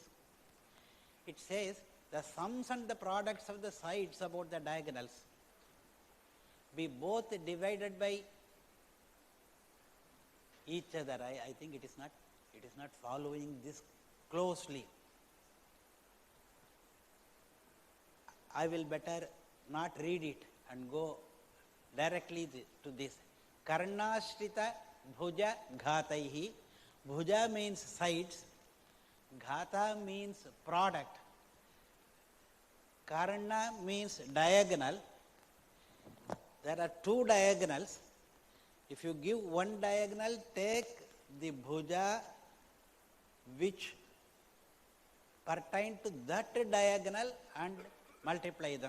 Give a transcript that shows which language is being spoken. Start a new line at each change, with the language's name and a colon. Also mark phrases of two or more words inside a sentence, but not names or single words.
English: It says the sums and the products of the sides about the diagonals be both divided by each other. I think it is not following this closely. I will better not read it and go directly to this.
Sanskrit: कर्णाश्रित भुज घातैः.
English: Bhuja means sides, ghata means product, karna means diagonal. There are two diagonals. If you give one diagonal, take the bhuja which pertain to that diagonal and multiply them.